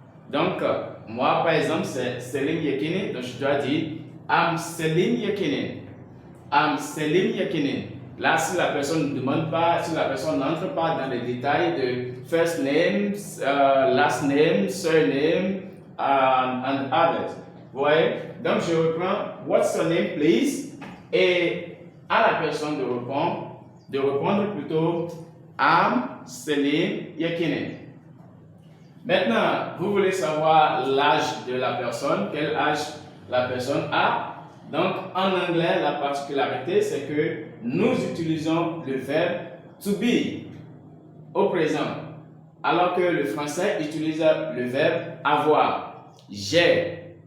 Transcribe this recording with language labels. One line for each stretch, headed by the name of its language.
French: Donc, moi, par exemple, c'est Selim Yekinin. Donc, je dois dire
English: I'm Selim Yekinin. I'm Selim Yekinin.
French: Là, si la personne ne demande pas, si la personne n'entre pas dans les détails de
English: first name, last name, surname, and others.
French: Vous voyez? Donc, je reprends
English: what's your name, please?
French: Et à la personne de répondre plutôt
English: I'm Selim Yekinin.
French: Maintenant, vous voulez savoir l'âge de la personne, quel âge la personne a. Donc, en anglais, la particularité, c'est que nous utilisons le verbe to be au présent, alors que le français utilise le verbe avoir, j'ai.